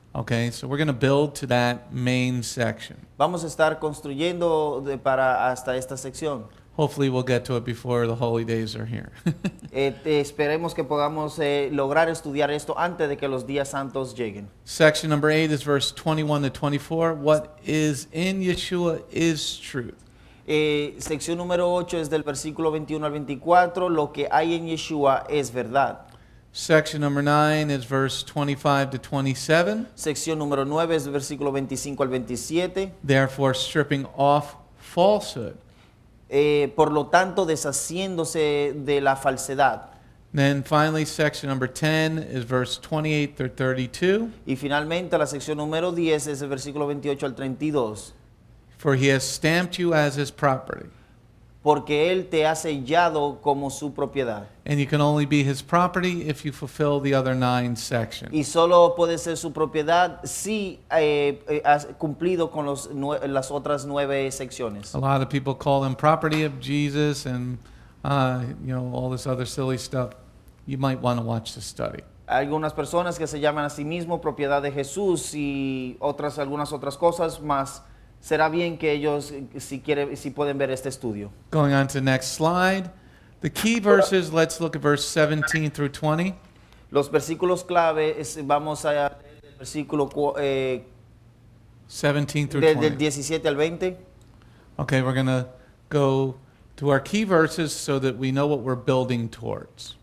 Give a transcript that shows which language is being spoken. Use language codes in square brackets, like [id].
[en] Okay, so we're going to build to that main section. [es] Vamos a estar construyendo para hasta esta sección. [en] Hopefully we'll get to it before the holy days are here. [es] Esperemos que podamos lograr estudiar esto antes de que los días santos lleguen. [en] Section number 8 is verse 21 to 24. What is in Yeshua is truth. [es] Sección número 8 es del versículo 21 al 24. Lo que hay en Yeshua es verdad. [en] Section number 9 is verse 25 to 27. [es] Sección número 9 es del versículo 25 al 27. [en] Therefore, stripping off falsehood. [es] Por lo tanto, deshaciéndose de la falsedad. [en] Then finally, section number 10 is verse 28 through 32. [es] Y finalmente, la sección número 10 es el versículo 28 al 32. [en] For he has stamped you as his property. [es] Porque Él te ha sellado como su propiedad. [en] And you can only be his property if you fulfill the other 9 sections. [es] Y solo puede ser su propiedad si has cumplido con las otras 9 secciones. [en] A lot of people call him property of Jesus and all this other silly stuff. You might want to watch the study. [es] Hay algunas personas que se llaman a sí mismo propiedad de Jesús y algunas otras cosas más. Será bien que ellos, si pueden ver este estudio. [en] Going on to the next slide. The key verses, let's look at verse 17 through 20. [es] Los versículos clave, vamos a leer el versículo [en] 17 through [es] del 20. 17 al 20. [en] Okay, we're going to go to our key verses so that we know what we're building towards.